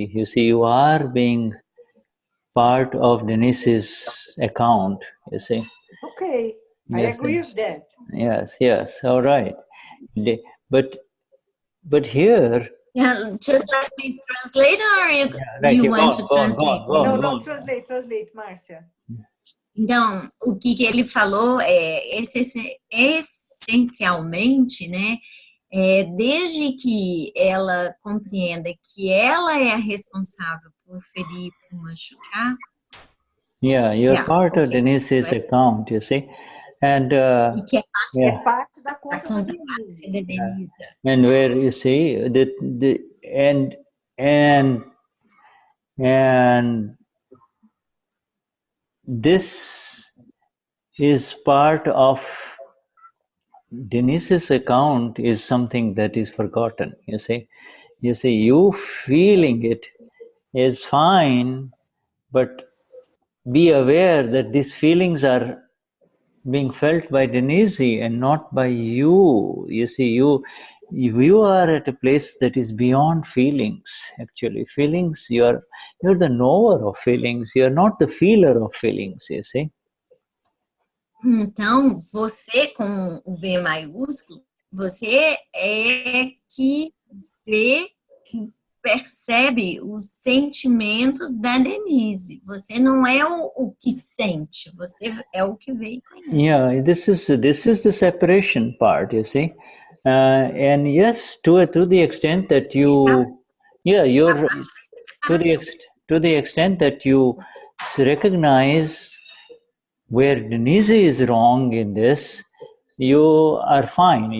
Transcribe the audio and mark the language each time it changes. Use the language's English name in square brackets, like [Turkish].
[English] You see, you are being part of Denize's account, you see. Okay, I agree with that. Yes, all right. But here... Yeah, just let me translate, or you want to translate? No, translate, Marcia. [Portuguese] Então, o que ele falou é essencialmente, né? Desde que ela compreenda que ela é a responsável por ferir, por machucar. [English] Yeah, you're part of Denize's account, you see. And [Portuguese] que é parte da conta da Denize. [English] And where you see and And this is part of Denize's account is something that is forgotten, you see. You feeling it is fine, but be aware that these feelings are being felt by Denize and not by you. You see, you are at a place that is beyond feelings, actually. Feelings, you're the knower of feelings, you're not the feeler of feelings, you see. [Portuguese] Então, você, com o V maiúsculo, você é que vê, percebe os sentimentos da Denize. Você não é o que sente, você é o que vê e conhece. [English] Yeah, this is the separation part, you see. And yes, to the extent that you, to the extent that you recognize where Denize is wrong in this, you are fine.